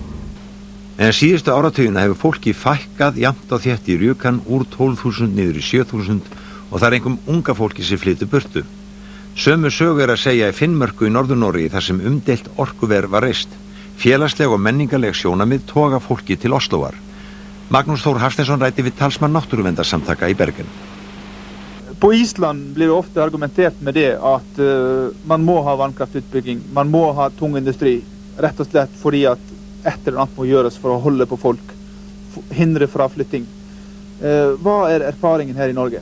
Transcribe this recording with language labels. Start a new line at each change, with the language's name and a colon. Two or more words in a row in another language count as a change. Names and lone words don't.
Icelandic: En síðustu áratugina hefur fólki fækkað jafnt og þétt í Rjukan úr 12.000 niður í 7.000 og það einhverjum unga fólki sem flytur burtu. Sömu sögu að segja í Finnmörku í Norður-Noregi þar sem umdeilt orkuver var reist. Félagsleg og menningarleg sjónamið toga fólki til Osloar. Magnús Þór Hafsteinsson ræddi við talsmann náttúruverndarsamtaka i Bergen.
Norwegian: På Island blir det ofte argumentert med det at man må ha vannkraftutbygging, man må ha tung industri, rett og slett fordi at et eller annet må gjøres for å holde på folk, hindre fraflytting. Hva erfaringen her i Norge?